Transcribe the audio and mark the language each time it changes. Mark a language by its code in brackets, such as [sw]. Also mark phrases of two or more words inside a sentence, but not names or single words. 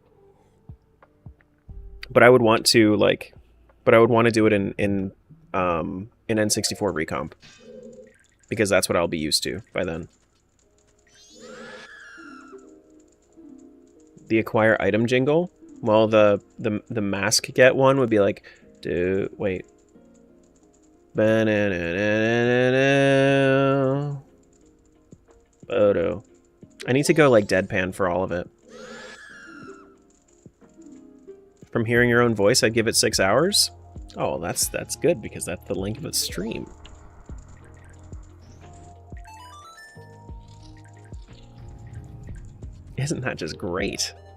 [en] But I would want to do it in N64 Recomp, because that's what I'll be used to by then. The acquire item jingle. Well, the mask get one would be like, Dude, wait. Ba-na-na-na-na-na. Photo. I need to go like deadpan for all of it. From hearing your own voice, I'd give it 6 hours. Oh, that's good because that's the length of its stream. Isn't that just great?